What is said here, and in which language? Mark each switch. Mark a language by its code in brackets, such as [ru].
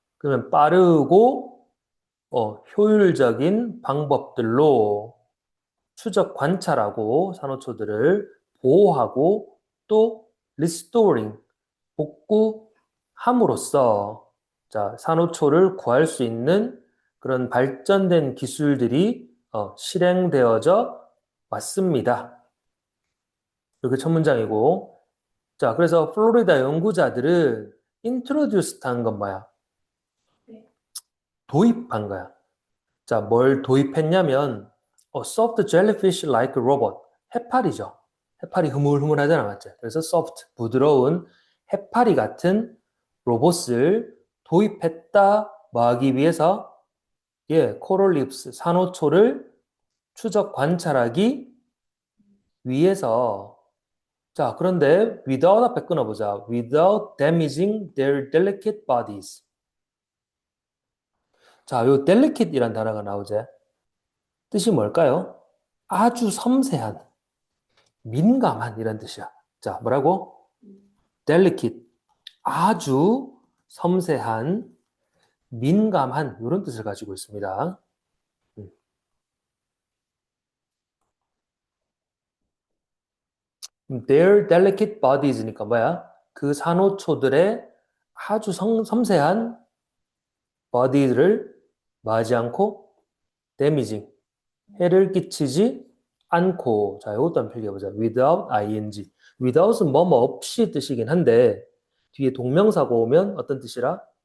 [ko] 그러면 빠르고 효율적인 방법들로 추적 관찰하고 산호초들을 보호하고 또 restoring 복구함으로써 자, 산호초를 구할 수 있는 그런 발전된 기술들이 실행되어져 왔습니다. 이렇게 첫 문장이고 자, 그래서 플로리다 연구자들은 introduced 한 건 뭐야? 도입한 거야. 자, 뭘 도입했냐면 [en] soft jellyfish like robot. [ko] 해파리죠. 해파리 흐물흐물하잖아, 맞지? 그래서 soft, 부드러운 해파리 같은 로봇을 도입했다. 뭐 하기 위해서? 예, 코럴 립스, 산호초를 추적 관찰하기 위해서. 자, 그런데 without 앞에 끊어보자. [en] without damaging their delicate bodies. [ko] 자, 요 delicate이란 단어가 나오지. 뜻이 뭘까요? 아주 섬세한, 민감한 이런 뜻이야. 자, 뭐라고? delicate. 아주 섬세한, 민감한 이런 뜻을 가지고 있습니다. [en] Their delicate bodies [ko] 니까 뭐야? 그 산호초들의 아주 섬세한 body를 마지 않고 damaging, 해를 끼치지 않고. 자, 이것도 한번 필기해보자. [en] without ing. [ko] without은 뭐뭐 없이 뜻이긴 한데 뒤에 동명사가 오면 어떤 뜻이라?